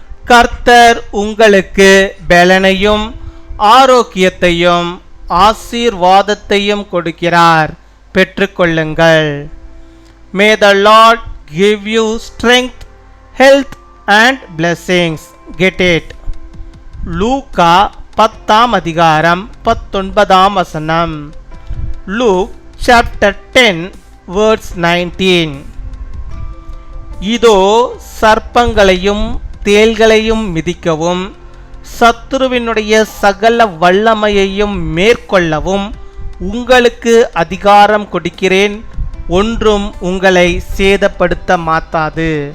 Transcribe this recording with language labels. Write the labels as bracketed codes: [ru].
[ta] கர்த்தர் உங்களுக்கு பலனையும் ஆரோக்கியத்தையும் ஆசீர்வாதத்தையும் கொடுக்கிறார், பெற்றுக்கொள்ளுங்கள். [en] May the Lord give you strength, health and blessings. Get it. [ta] லூக்கா 10 அதிகாரம் 19 [en] Luke chapter 10 verse 19. [ta] இதோ சர்ப்பங்களையும் தேள்களையும் மிதிக்கவும் சத்துருவினுடைய சகல வல்லமையையும் மேற்கொள்ளவும் உங்களுக்கு அதிகாரம் கொடுக்கிறேன், ஒன்றும் உங்களை சேதப்படுத்த மாட்டாது.